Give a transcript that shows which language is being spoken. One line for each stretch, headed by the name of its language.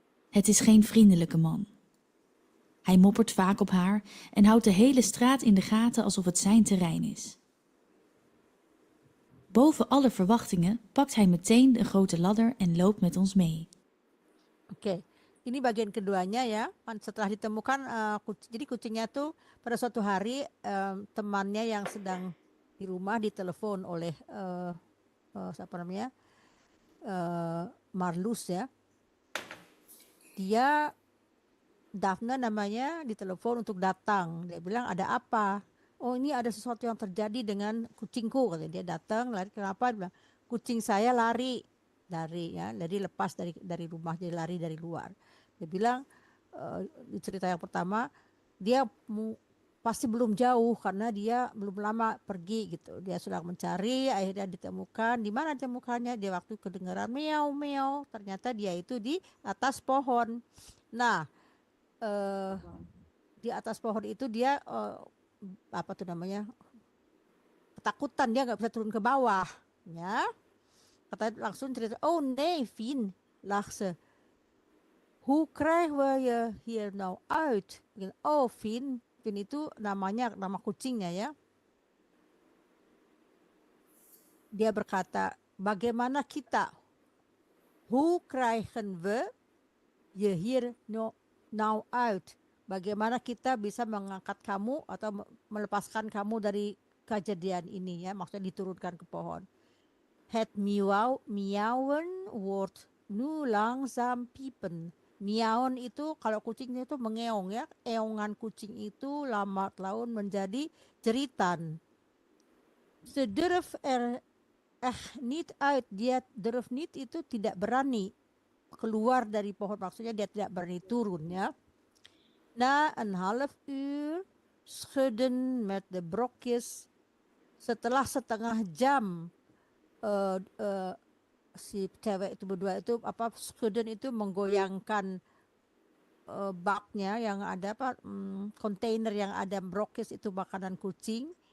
Dutch: Het is geen vriendelijke man. Hij moppert vaak op haar en houdt de hele straat in de gaten alsof het zijn terrein is. Boven alle verwachtingen pakt hij meteen een grote ladder en loopt met ons mee.
Indonesian: Oke, ini bagian keduanya ya. Setelah ditemukan, jadi kucingnya tuh pada suatu hari temannya yang sedang di rumah ditelepon oleh siapa namanya Marloes ya. Dia Daphne namanya ditelepon untuk datang. Dia bilang ada apa? Oh ini ada sesuatu yang terjadi dengan kucingku. Katanya. Dia datang, lari kenapa? Dia bilang, kucing saya lari dari lepas dari rumah, jadi lari dari luar. Dia bilang di cerita yang pertama dia pasti belum jauh karena dia belum lama pergi gitu. Dia sedang mencari, akhirnya ditemukan. Di mana ditemukannya? Dia waktu kedengaran meow meow, ternyata dia itu di atas pohon. Nah, di atas pohon itu dia apa tuh namanya? Ketakutan, dia nggak bisa turun ke bawah, ya. Katanya langsung cerita,
Dutch: oh nee Fien, lag ze. Hoe krijgen we je hier nou uit?
Indonesian: Oh Fien itu nama kucingnya ya. Dia berkata, bagaimana kita?
Dutch: Hoe krijgen we je hier nou uit?
Indonesian: Bagaimana kita bisa mengangkat kamu atau melepaskan kamu dari kejadian ini ya, maksudnya diturunkan ke pohon.
Dutch: Het miauwen wordt nu langzaam piepen.
Indonesian: Miauen itu kalau kucing itu mengeong ya, eongan kucing itu lambat laun menjadi jeritan.
Dutch: Ze durf niet uit,
Indonesian: dia durf niet itu tidak berani keluar dari pohon, maksudnya dia tidak berani turun ya.
Dutch: Na een half uur schudden met de brokjes.
Indonesian: Setelah setengah jam si cewek itu berdua itu schudden itu menggoyangkan baknya yang ada kontainer yang ada brokjes itu makanan kucing.